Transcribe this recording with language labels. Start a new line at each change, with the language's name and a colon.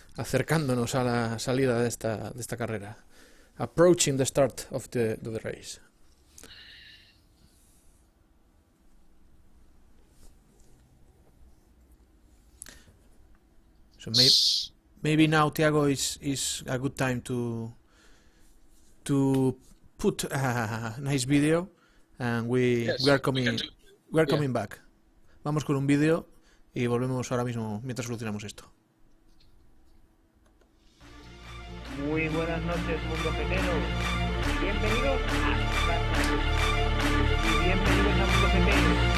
Spanish: acercándonos a la salida de esta carrera.
English: Approaching the start of the race. So maybe now, Thiago, is a good time to put a nice video, and we are coming back.
Spanish: Vamos con un vídeo y volvemos ahora mismo mientras solucionamos esto. Muy buenas noches, mundo getero. Bienvenidos a Mundo Getero.